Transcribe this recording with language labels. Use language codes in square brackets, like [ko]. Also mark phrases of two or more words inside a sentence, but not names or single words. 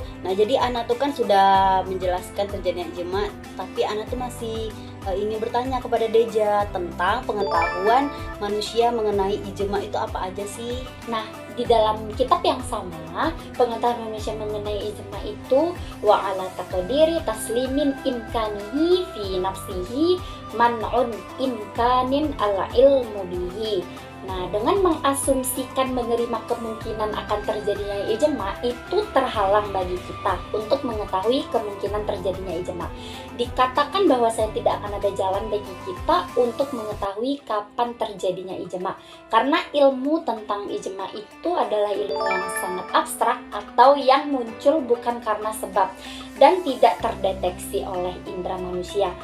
[id] Nah, jadi Ana tuh kan sudah menjelaskan terjadinya ijma, tapi Ana tuh masih ingin bertanya kepada Deja tentang pengetahuan manusia mengenai ijma itu apa aja sih? Nah, di dalam kitab yang sama, pengetahuan manusia mengenai ijma itu [ar] وعلى تقدير تسليم إمكانه في نفسه منع إمكان العلم به. [id] Nah, dengan mengasumsikan menerima kemungkinan akan terjadinya ijma itu terhalang bagi kita untuk mengetahui kemungkinan terjadinya ijma. Dikatakan bahwa saya tidak akan ada jalan bagi kita untuk mengetahui kapan terjadinya ijma, karena ilmu tentang ijma itu adalah ilmu yang sangat abstrak atau yang muncul bukan karena sebab dan tidak terdeteksi oleh indera manusia.